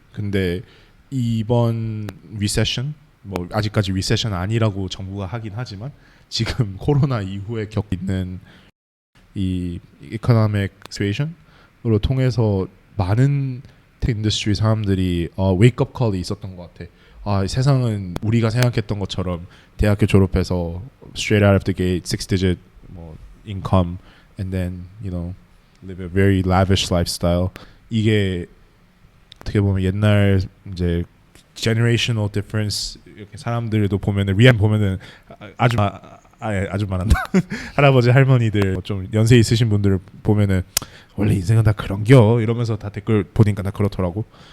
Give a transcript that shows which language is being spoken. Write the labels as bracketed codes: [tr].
[ko] 근데 이번 리세션, 뭐 아직까지 리세션 아니라고 정부가 하긴 하지만 지금 코로나 이후에 겪고 있는 이 이코노믹 시츄에이션으로 통해서 많은 테크 인더스트리 사람들이 웨이크업 콜이 있었던 것 같아. 세상은 우리가 생각했던 것처럼 대학교 졸업해서 [en] straight out of the gate, 6-digit 뭐 income, and then live a very lavish lifestyle. [ko] 이게 어떻게 보면 옛날 이제 generational difference 이렇게 사람들도 보면은 리안 보면은 아주 아줌마란다. 할아버지 할머니들 좀 연세 있으신 분들 보면은 원래 인생은 다 그런겨 이러면서 다 댓글 보니까 다 그렇더라고.